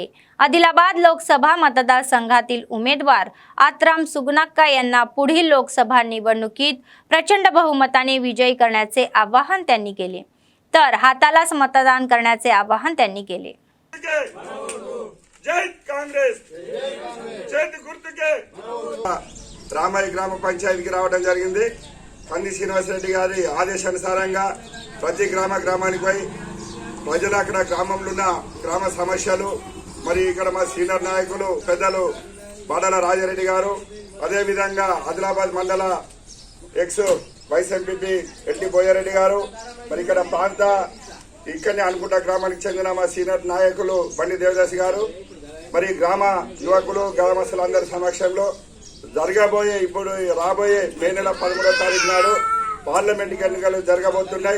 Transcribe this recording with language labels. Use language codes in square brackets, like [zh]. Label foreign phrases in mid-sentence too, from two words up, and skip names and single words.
[mr] आदिलाबाद लोकसभा मतदारसंघातील उमेदवार आत्राम सुगनाक्का यांना पुढील लोकसभा निवडणुकीत प्रचंड बहुमताने विजयी करण्याचे आवाहन त्यांनी केले, तर हातालाच मतदान करण्याचे आवाहन त्यांनी केले। [te] జై కాంగ్రెస్ జై గుర్తుకే రామాయి గ్రామ పంచాయతీకి రావడం జరిగింది। కంది శ్రీనివాస్ రెడ్డి గారి ఆదేశానుసారంగా ప్రతి గ్రామానికి పోయి ప్రజలు అక్కడ గ్రామంలో ఉన్న గ్రామ సమస్యలు మరి ఇక్కడ మా సీనియర్ నాయకులు పెద్దలు బాడల రాజారెడ్డి గారు అదే విధంగా ఆదిలాబాద్ మండల [en] ex vice MPP [te] ఎల్టీ బోయారెడ్డి గారు మరి ఇక్కడ ప్రాంత ఇక్కడనే అనుకుంటా గ్రామానికి చెందిన మా సీనియర్ నాయకులు బండి దేవదాస్ గారు మరి గ్రామ యువకులు గ్రామస్తులందరి సమక్షంలో జరగబోయే ఇప్పుడు రాబోయే మే నెల 13వ తారీఖు నాడు పార్లమెంట్ ఎన్నికలు జరగబోతున్నాయి।